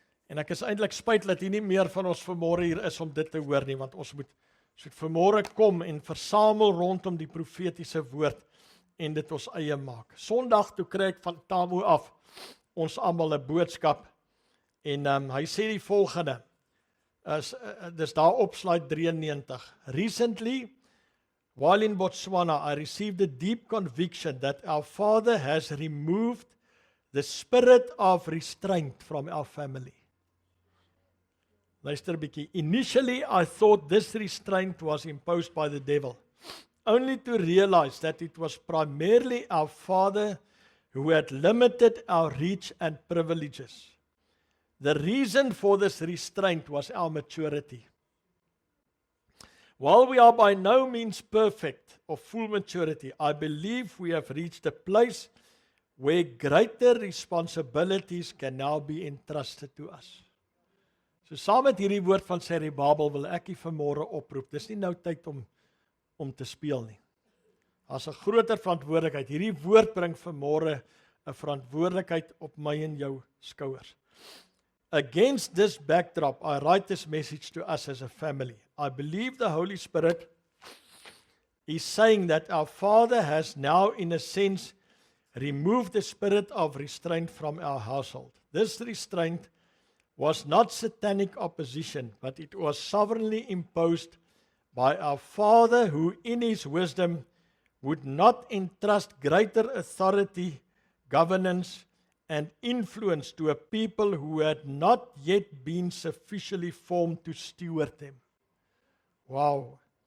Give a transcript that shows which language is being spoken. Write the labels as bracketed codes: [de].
[af] En ek is eintlik spyt dat hier nie meer van ons vanmôre hier is om dit te hoor nie, want ons moet vanmôre kom en versamel rondom die profetiese woord en dit ons eie maak. Sondag toe kry ek van Tamo af ons almal 'n boodskap en hy sê die volgende. Dis daar op slide 93. [en] Recently, while in Botswana, I received a deep conviction that our Father has removed the spirit of restraint from our family. [af] Luister 'n bietjie. [en] Initially, I thought this restraint was imposed by the devil, only to realize that it was primarily our Father who had limited our reach and privileges. The reason for this restraint was our maturity. While we are by no means perfect or full maturity, I believe we have reached a place where greater responsibilities can now be entrusted to us. [af] So saam met hierdie woord van Serubabel wil ek u vanmôre oproep. Dis nie nou tyd om te speel nie. Daar's 'n groter verantwoordelikheid. Hierdie woord bring vanmôre 'n verantwoordelikheid op my en jou skouers. [en] Against this backdrop, I write this message to us as a family. I believe the Holy Spirit is saying that our Father has now, in a sense, removed the spirit of restraint from our household. This restraint was not satanic opposition, but it was sovereignly imposed by our Father, who in His wisdom would not entrust greater authority, governance, and influence to a people who had not yet been sufficiently formed to steward them. Wow.